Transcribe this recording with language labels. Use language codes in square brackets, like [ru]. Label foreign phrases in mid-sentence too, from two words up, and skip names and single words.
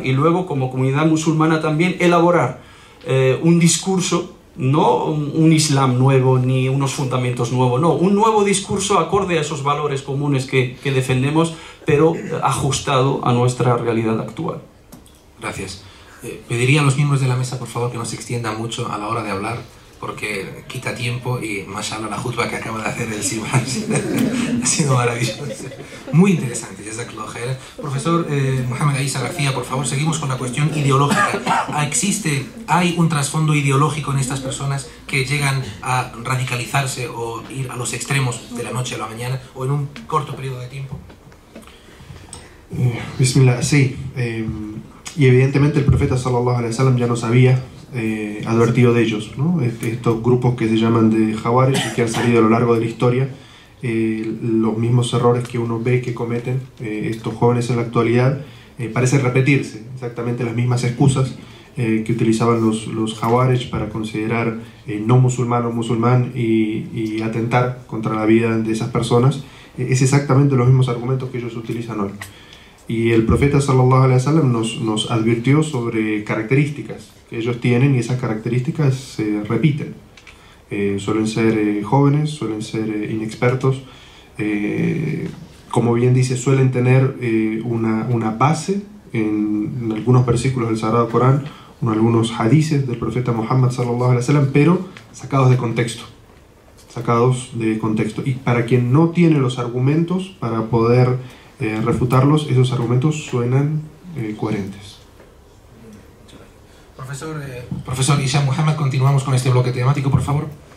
[es] Y luego, como comunidad musulmana, también elaborar un discurso, no un Islam nuevo ni unos fundamentos nuevos, no, un nuevo discurso acorde a esos valores comunes que defendemos, pero ajustado a nuestra realidad actual. Gracias. Pediría a los miembros de la mesa, por favor, que no se extiendan mucho a la hora de hablar, porque quita tiempo y, mashallah, la jutba que acaba de hacer el Simán ha sido maravillosa. Muy interesante, [ar] جزاك الله خير. [es] Profesor Mohamed Isa García, por favor, seguimos con la cuestión ideológica. ¿Hay un trasfondo ideológico en estas personas que llegan a radicalizarse o ir a los extremos de la noche a la mañana o en un corto periodo de tiempo? Bismillah, sí. Y evidentemente el profeta [ar] صلى الله عليه وسلم [es] ya nos había advertido de ellos, ¿no? Estos grupos que se llaman de Jawarij y que han salido a lo largo de la historia, los mismos errores que uno ve que cometen estos jóvenes en la actualidad, parecen repetirse, exactamente las mismas excusas que utilizaban los Jawarij para considerar no musulmán o musulmán y atentar contra la vida de esas personas. Es exactamente los mismos argumentos que ellos utilizan hoy. Y el profeta [ar] صلى الله عليه وسلم [es] nos advirtió sobre características que ellos tienen, y esas características se repiten. Suelen ser jóvenes, suelen ser inexpertos, como bien dice, suelen tener una base en algunos versículos del Sagrado Corán, en algunos hadices del profeta Muhammad [ar] صلى الله عليه وسلم, [es] pero sacados de contexto. Y para quien no tiene los argumentos para poder refutarlos, esos argumentos suenan coherentes. Profesor Hisham Muhammad, continuamos con este bloque temático, por favor.